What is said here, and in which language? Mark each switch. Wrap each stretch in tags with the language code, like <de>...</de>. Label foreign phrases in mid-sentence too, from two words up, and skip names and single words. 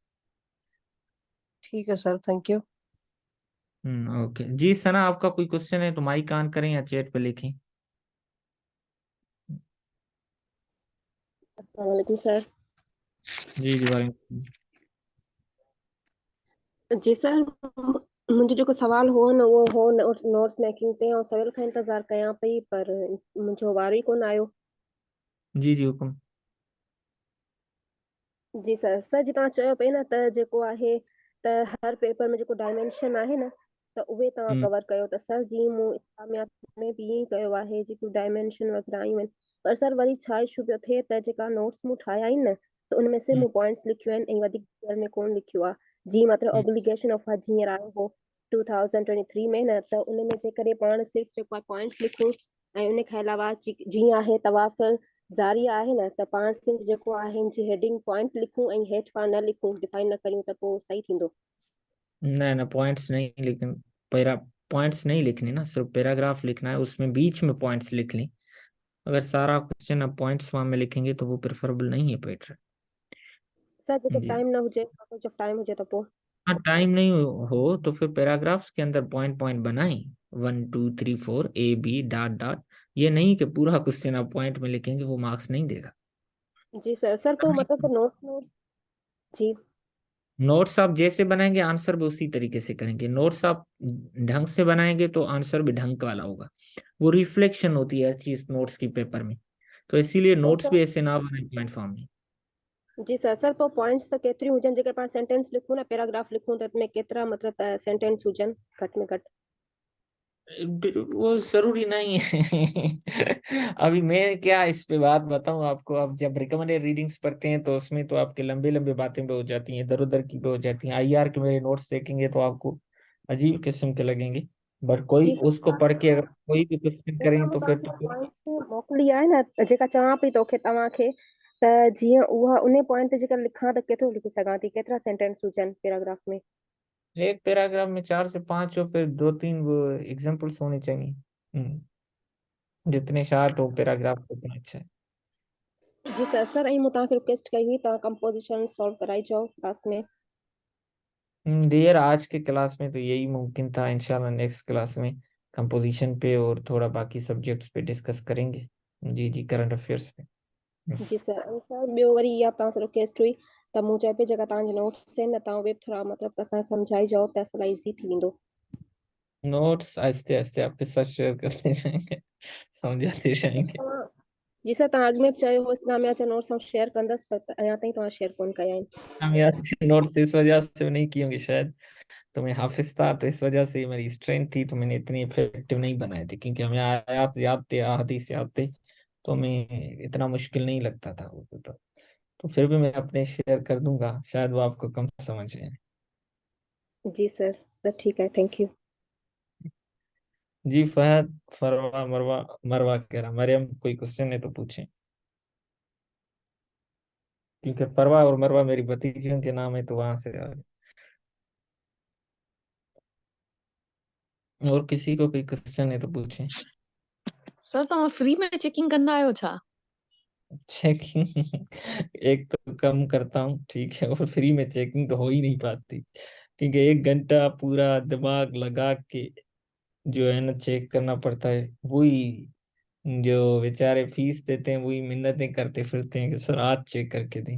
<ur>ٹھیک ہے سر,</ur> <en>thank you.</en> <ur>اوکے جی. ثنا، آپ کا کوئی کوئسچن ہے تو</ur> <en>mic on</en> <ur>کریں یا چیٹ پہ لکھیں. وعلیکم سر. جی جی، وعلیکم. جی سر,</ur> <sd>मुंहिंजो जेको सवाल हो न उहो हो</sd> <en>notes making</en> <sd>ते, ऐं सवेल खां इंतज़ारु कयां पई पर मुंहिंजो वारो ई कोन आयो। जी जी, हुकुम। जी सर, सर जी तव्हां चयो पिए न त जेको आहे त हर पेपर में जेको डायमेंशन आहे न त उहे तव्हां हम्म कवर कयो, त सर जी मूं इस्लामियात में बि ईअं ई कयो आहे, जेकियूं डायमेंशन वग़ैरह आयूं आहिनि। पर सर वरी छा इशू पियो थिए त जेका नोट्स मूं ठाहिया आहिनि न त उन में सिर्फ़ हम्म मूं पॉइंट्स लिखियूं आहिनि ऐं वधीक डिटेल में कोन लिखियो आहे। जी मतिलबु हम्म</sd> <en>obligation of Hajj</en> <sd>हींअर आयो हो 2023 में न, त उन में जेकॾहिं पाण सिर्फ़ु जेको आहे पॉइंट्स लिखूं ऐं उन खां अलावा जीअं आहे तवाफ़ ज़ारिया आहे न त पाण सिर्फ़ु जेको आहे हिन जी हेडिंग पॉइंट लिखूं ऐं हेठि पाण न लिखूं, डिफाइन न करियूं त पोइ सही थींदो? न न,</sd> <ur>پوائنٹس نہیں، لیکن</ur> <en>para points</en> <ur>نہیں لکھنے نا، صرف پیراگراف لکھنا ہے، اس میں بیچ میں پوائنٹس لکھ لیں. اگر سارا کوئسچن آپ</ur> <en>points form</en> <ur>میں لکھیں گے تو وہ پریفریبل نہیں ہے پیٹر.</ur> <sd>सर जेको जी। टाइम न हुजे, जब टाइम हुजे त पोइ?</sd> <ur>ہاں، ٹائم نہیں ہو تو پھر پیراگرافس کے اندر</ur> <en>point point</en> <ur>بنائیں، 1 2 3 4</ur> <en>A B dot dot.</en> <ur>یہ نہیں کہ پورا کوئسچن آپ پوائنٹ میں لکھیں گے، وہ مارکس نہیں دے گا. جی سر. سر تو مطلب تو نوٹس میں جی نوٹس آپ جیسے بنائیں گے آنسر بھی اسی طریقے سے کریں گے. نوٹس آپ ڈھنگ سے بنائیں گے تو آنسر بھی ڈھنگ والا ہوگا. وہ ریفلیکشن ہوتی ہے ہر چیز نوٹس کی پیپر میں، تو اسی لیے सर نوٹس بھی ایسے نا بنائے</ur> <en>point form</en> <ur>में। جی سر.</ur> <sd>सर पोइ पॉइंट्स त केतिरियूं हुजनि, जेकर पाण सेंटेंस लिखूं न पैराग्राफ लिखूं त में केतिरा मतिलबु त सेंटेंस हुजनि घटि में घटि?</sd> <ur>وہ ضروری نہیں ہے. ابھی میں کیا اس پہ بات بتاؤں آپ کو۔ آپ جب</ur> <en>recommended readings</en> <ur>پڑھتے ہیں تو اس میں تو آپ کے لمبے لمبے باتیں بھی ہو جاتی ہیں، ادھر ادھر کی بھی ہو جاتی ہیں. آئی آر کے میرے نوٹس دیکھیں گے تو آپ کو عجیب قسم کے لگیں گے، بٹ کوئی جی سر. اس کو پڑھ کے اگر کوئی بھی کوئسچن</ur> <sd>उहो</sd> <ur>करें</ur> <sd>मूं</sd> <ur>تو پھر</ur> <sd>तव्हांखे</sd> <ur>तो।</ur> <sd>पॉइंट मोकिली आहे न, जेका चवां पई तोखे तव्हांखे, त जीअं उहा उन पॉइंट ते जेकर लिखां त केतिरो लिखी सघां थी, केतिरा सेंटेंस हुजनि पैराग्राफ में?</sd> <ur>ایک پیراگراف میں 4 سے 5 اور پھر 2-3 وہ ایگزامپلز ہونے چاہیے. جتنے شارٹ ہو پیراگراف اتنا اچھا ہے.</ur> <sd>जी सर। सर ऐं मूं तव्हांखे रिक्वेस्ट कई हुई, तव्हां</sd> <en>composition solve</en> <sd>कराई चओ क्लास में।</sd> <ur>ڈیئر، آج کے کلاس میں تو یہی ممکن تھا. इंशाल्लाह</ur> <en>next class</en> <ur>میں کمپوزیشن پہ اور تھوڑا باقی سبجیکٹس پہ ڈسکس کریں گے. جی جی,</ur> <en>current affairs</en> <ur>पे। جی سر.</ur> <sd>ऐं सर ॿियो वरी इहा तव्हां सां रिक्वेस्ट हुई त मूं चए पई जेका तव्हांजा नोट्स आहिनि न तव्हां उहे थोरा मतिलबु असांखे सम्झाइजो त असां लाइ ईज़ी थी वेंदो।</sd> <ur>نوٹس آہستہ آہستہ آپ کے ساتھ شیئر کرتے جائیں گے، سمجھاتے جائیں گے.</ur> <sd>तव्हां जी सर, तव्हां अॻु में बि चयो हो इस्लामिया जा नोट्स आउं शेयर कंदसि, पर अञा ताईं तव्हां शेयर कोन कया आहिनि।</sd> <ur>ہم یار نوٹس اس وجہ سے نہیں کیے ہوں گے شاید، تو میں حافظ تھا تو اس وجہ سے میری اسٹرینتھ تھی، تو میں نے اتنی ایفیکٹو نہیں بنائے تھے، کیونکہ ہمیں آیات یاد تھے، حدیث یاد تھے، تو ہمیں اتنا مشکل نہیں لگتا تھا وہ پیپر. تو پھر بھی میں اپنے شیئر کر دوں گا، شاید وہ آپ کو کم سمجھ آئے. جی سر۔ سر ٹھیک ہے,</ur> <en>thank you.</en> <ur>جی فہد، فروا، مروا، مروا کہہ رہا، مریم کوئی کوئسچن ہے تو پوچھیں، کیونکہ فروا اور مروا میری بھتیجیوں کے نام ہے تو وہاں سے آ گئے. اور کسی کو کوئی کوئسچن ہے تو پوچھیں.</ur> <sd>सर तव्हां फ्री में चेकिंग कंदा आहियो छा?</sd> <ur>چیکنگ ایک تو کم کرتا ہوں، ٹھیک ہے، اور فری میں چیکنگ تو ہو ہی نہیں پاتی، کیونکہ 1 گھنٹہ پورا دماغ لگا کے جو ہے نا چیک کرنا پڑتا ہے. وہی جو بیچارے فیس دیتے ہیں وہی منتیں کرتے پھرتے ہیں کہ سر آج چیک کر کے دیں.</ur>